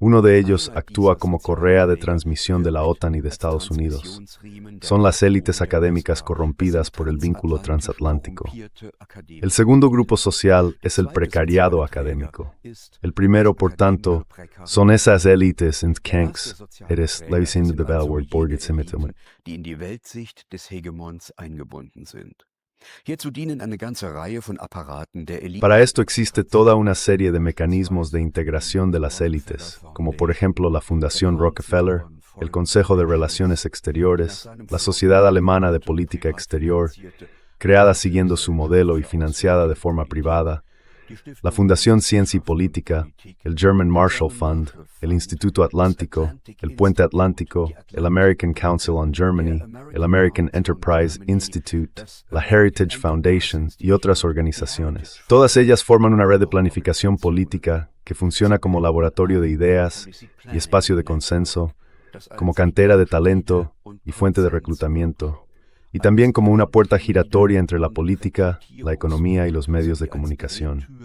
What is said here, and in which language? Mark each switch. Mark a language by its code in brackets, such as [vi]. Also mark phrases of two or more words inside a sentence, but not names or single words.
[es] Uno de ellos actúa como correa de transmisión de la OTAN y de Estados Unidos. Son las élites académicas corrompidas por el vínculo transatlántico. El segundo grupo social es el precariado académico. El primero, por tanto, son esas élites en Kanks, [de] die in die Weltsicht des Hegemons eingebunden sind. Hierzu dienen eine ganze Reihe von Apparaten der Elite. [es] Para esto existe toda una serie de mecanismos de integración de las élites, como por ejemplo la Fundación Rockefeller, el Consejo de Relaciones Exteriores, la Sociedad Alemana de Política Exterior, creada siguiendo su modelo y financiada de forma privada, la Fundación Ciencia y Política, el German Marshall Fund, el Instituto Atlántico, el Puente Atlántico, el American Council on Germany, el American Enterprise Institute, la Heritage Foundation y otras organizaciones. Todas ellas forman una red de planificación política que funciona como laboratorio de ideas y espacio de consenso, como cantera de talento y fuente de reclutamiento, y también como una puerta giratoria entre la política, la economía y los medios de comunicación.